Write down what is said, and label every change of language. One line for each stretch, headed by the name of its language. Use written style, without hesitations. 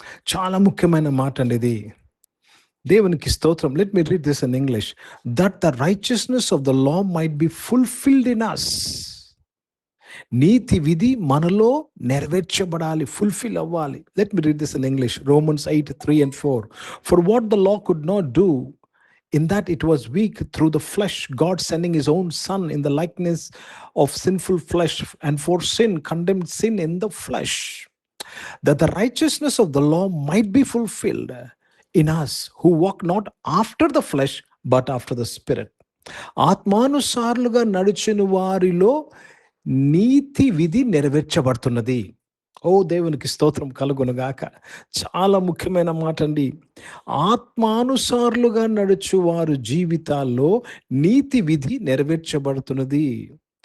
Telugu: చాలా ముఖ్యమైన మాట అండి ఇది. దేవునికి స్తోత్రం.
English: Let me read this in English. That the righteousness of the law might be fulfilled in us.
Telugu: నీతి విధి మనలో నెరవేర్చబడాలి, ఫుల్ఫిల్ అవ్వాలి.
English: Let me read this in English. Romans 8, 3 and 4. For what the law could not do, in that it was weak through the flesh, God sending his own son in the likeness of sinful flesh, and for sin condemned sin in the flesh, that the righteousness of the law might be fulfilled in us who walk not after the flesh but after the spirit.
Telugu: ఆత్మానుసారులుగా నడిచిన వారిలో నీతి విధి నెరవేర్చబడుతున్నది. ఓ దేవునికి స్తోత్రం కలుగునుగాక. చాలా ముఖ్యమైన మాట అండి. ఆత్మానుసారులుగా నడుచు వారు జీవితాల్లో నీతి విధి నెరవేర్చబడుతున్నది.